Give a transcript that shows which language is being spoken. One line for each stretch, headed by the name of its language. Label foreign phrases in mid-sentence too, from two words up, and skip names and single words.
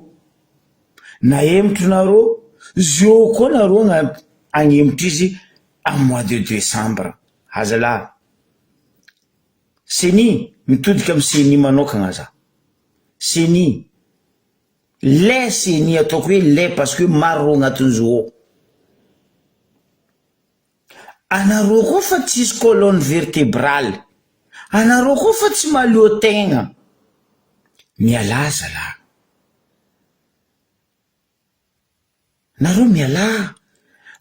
Malagasy: Naemotro nareo, zio koa nareo agnemotro izy amy
French: mois de décembre.
Malagasy: Hazalahy, seni mitodika amy seni manokagna za. Seni, le seni ataoko hoe le
French: parce que
Malagasy: maro agnatin'izao. Anareo koa fa tsisy
French: colonne vertébrale,
Malagasy: anareo koa fa tsy malio tegna. Mialaza la. Nareo miala.